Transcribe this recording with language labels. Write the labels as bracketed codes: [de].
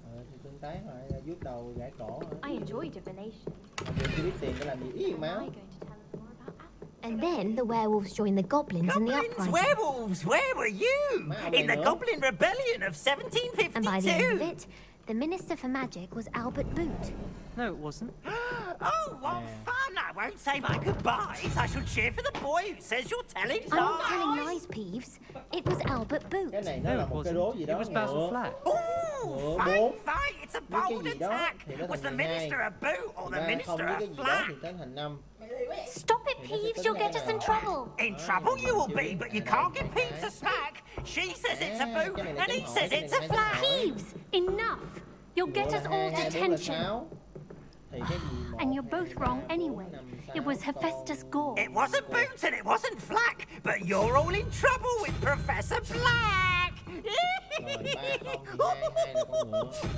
[vi] Thì tương tác lại vuốt đầu gãi cổ. [en] I enjoy divination. [vi] Chưa biết tiền để làm gì ý máu. [en] And then the werewolves joined the goblins in the uprising. Werewolves, where were you? In the Goblin Rebellion of 1752. And by the end of it, the Minister for Magic was Albert Boot. No, it wasn't. Oh, what fun! I won't say my goodbyes. I shall cheer for the boy who says you're telling I'm not lies. telling lies, Peeves. It was Albert Boot. [vi] Cái này nó là một cái đố gì đó. [en] It was Basil Flack. Ooh, fight, fight! It's a bold attack. Was the minister a boot or the minister a flack? [vi] Thì tới thành 5. [en] Stop it, Peeves. You'll get us in trouble. In trouble you will be, but you can't give Peeves a smack. She says it's a boot, and he says it's a flack. Peeves, enough. You'll get us all detention. And you're both wrong anyway. It was Hephaestus Gore. It wasn't Boots and it wasn't Flack, but you're all in trouble with Professor Black. [vi] Rồi 3 không thì 2 là con ngựa.